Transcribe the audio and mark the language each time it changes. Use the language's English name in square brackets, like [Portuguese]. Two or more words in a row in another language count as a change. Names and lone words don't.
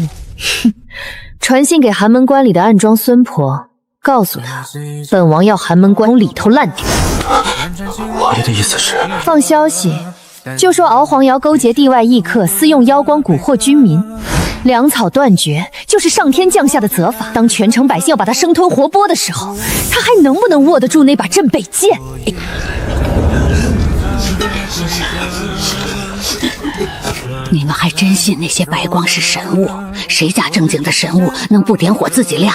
[Chinese] 哼，傳信給寒門關裡的暗樁孫婆，告訴他，本王要寒門關裡頭爛掉。王爺的意思是？放消息，就說敖黃瑤勾結地外異客，私用妖光蠱惑軍民，糧草斷絕，就是上天降下的責罰。當全城百姓要把他生吞活剝的時候，他還能不能握得住那把镇北劍？你們還真信那些白光是神物？誰家正經的神物能不點火自己亮？